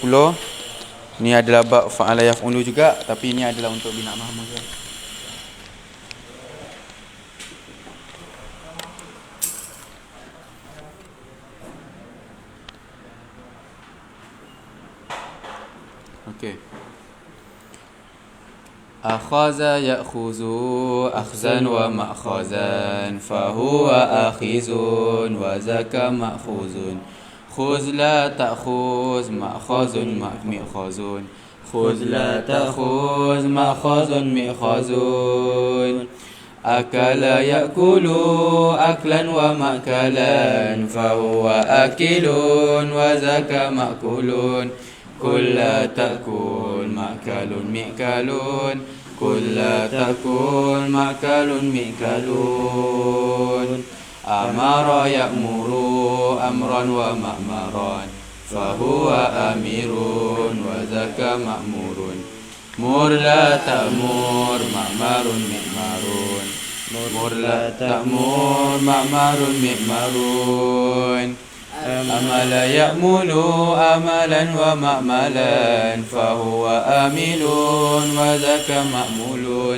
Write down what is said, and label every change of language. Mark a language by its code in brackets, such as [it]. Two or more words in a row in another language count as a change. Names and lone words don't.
[id] Ini adalah [ar] باب فعل يفعل [id] juga, tapi ini adalah untuk [ar] بناء محمود. [id] Okey. [ar] أخذ يأخذ أخذا ومأخذا فهو آخذ وذاك مأخوذ. خذ لا تأخذ مأخذ مئخذ. خذ لا تأخذ مأخذ مئخذ. أكل يأكل أكلا ومأكلا فهو آكل وذاك مأكول. كلا تأكل مأكل مئكل. كلا تأكل مأكل مئكل. أمر يأمر أمرا ومأمرا فهو آمر وذاك مأمور. مر لا تأمر مأمر مئمر. مر لا تأمر مأمر مئمر. عمل يعمل عملا ومعملا فهو عامل وذاك معمول.